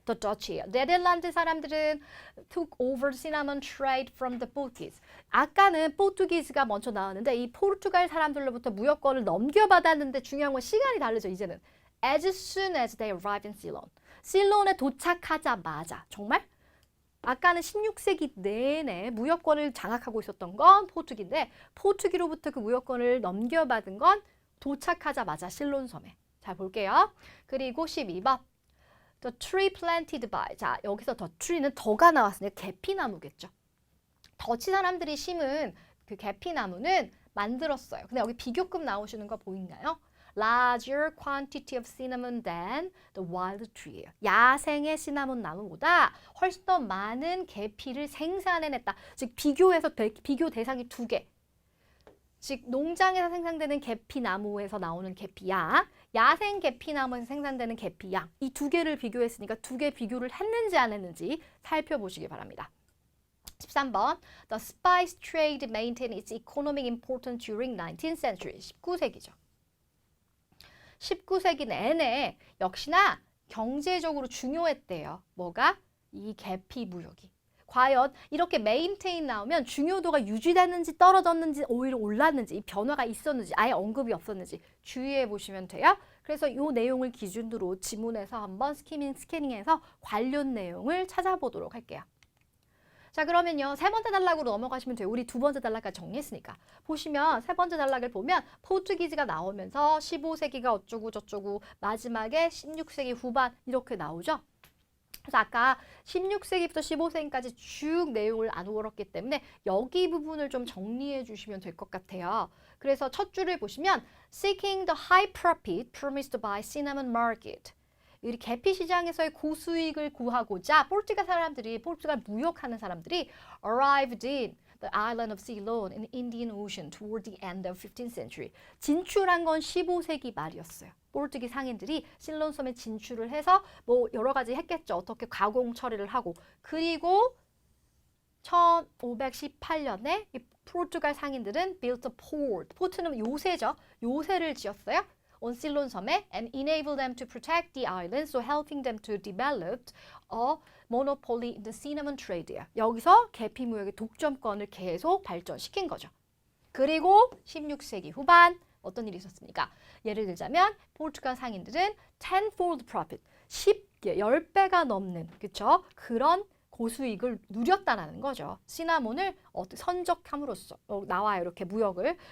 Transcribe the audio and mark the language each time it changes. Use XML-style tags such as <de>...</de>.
<en>The Dutch예요.</en> <ko>네덜란드 사람들은</ko> <en>took over cinnamon trade from the Portuguese.</en> <ko>아까는 포르투기스가 먼저 나왔는데 이 포르투갈 사람들로부터 무역권을 넘겨받았는데 중요한 건 시간이 다르죠. 이제는.</ko> <en>As soon as they arrived in Ceylon.</en> <ko>실론에 도착하자마자 정말 아까는 16세기 내내 무역권을 장악하고 있었던 건 포르투기인데 포르투기로부터 그 무역권을 넘겨받은 건 도착하자마자 실론 섬에. 자, 볼게요. 그리고 12번.</ko> <en>The tree planted by.</en> <ko>자, 여기서 the tree는 더가 나왔으니까 계피나무겠죠. 더치 사람들이 심은 그 계피나무는 만들었어요. 근데 여기 비교급 나오시는 거 보이나요?</ko> <en>larger quantity of cinnamon than the wild tree예요.</en> <ko>야생의 시나몬 나무보다 훨씬 더 많은 계피를 생산해냈다. 즉 비교해서 비교 대상이 두 개. 즉 농장에서 생산되는 계피나무에서 나오는 계피양, 야생 계피나무에서 생산되는 계피양 이 두 개를 비교했으니까 두 개 비교를 했는지 안 했는지 살펴보시기 바랍니다. 13번.</ko> <en>The spice trade maintained its economic importance during 19th century.</en> <ko>19세기죠. 19세기 내내 역시나 경제적으로 중요했대요. 뭐가? 이 계피 무역이. 과연 이렇게 메인테인 나오면 중요도가 유지됐는지 떨어졌는지 오히려 올랐는지 이 변화가 있었는지 아예 언급이 없었는지 주의해 보시면 돼요. 그래서 이 내용을 기준으로 지문에서 한번 스캐닝해서 관련 내용을 찾아보도록 할게요. 자, 그러면요. 세 번째 단락으로 넘어가시면 돼요. 우리 두 번째 단락까지 정리했으니까. 보시면 세 번째 단락을 보면 포르투기즈가 나오면서 15세기가 어쩌고 저쩌고 마지막에 16세기 후반 이렇게 나오죠. 그래서 아까 16세기부터 15세기까지 쭉 내용을 나누었기 때문에 여기 부분을 좀 정리해 주시면 될 것 같아요. 그래서 첫 줄을 보시면</ko> <en>Seeking the high profit promised by cinnamon market.</en> <ko>이 계피 시장에서의 고수익을 구하고자 포르투갈 무역하는 사람들이</ko> <en>arrived in the island of Ceylon in the Indian Ocean toward the end of 15th century.</en> <ko>진출한 건 15세기 말이었어요. 포르투기 상인들이 실론 섬에 진출을 해서 뭐 여러 가지 했겠죠. 어떻게 가공 처리를 하고. 그리고 1518년에 이 포르투갈 상인들은</ko> <en>built a port.</en> <ko>포트는 요새죠. 요새를 지었어요.</ko> <en>on</en> <ko>실론 섬에</ko> <en>and enable them to protect the island, so helping them to develop a monopoly in the cinnamon trade.</en> <ko>여기서 계피 무역의 독점권을 계속 발전시킨 거죠. 그리고 16세기 후반 어떤 일이 있었습니까? 예를 들자면 포르투갈 상인들은</ko> <en>tenfold profit,</en> <ko>10배가 넘는 그쵸? 그런 고수익을 누렸다는 거죠. 시나몬을 선적함으로써 나와요. 이렇게 무역을.</ko>